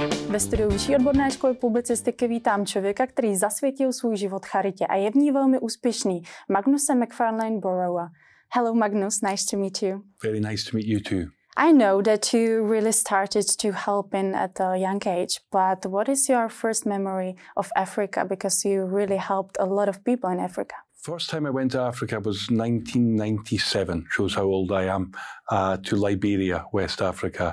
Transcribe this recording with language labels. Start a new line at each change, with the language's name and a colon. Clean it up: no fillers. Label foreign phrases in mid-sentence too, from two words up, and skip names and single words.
Czech: Ve studiu vyšší odborné školy publicistiky vítám člověka, který zasvětil svůj život charitě a je v ní velmi úspěšný, Magnuse MacFarlane-Barrowa.
English: Hello Magnus, nice to meet you. Very nice to meet you too. I know that you really started to help in at a young age, but what is your first memory of Africa? Because you really helped a lot of people in Africa. First time I went to Africa was 1997, shows how old I am, to Liberia, West Africa.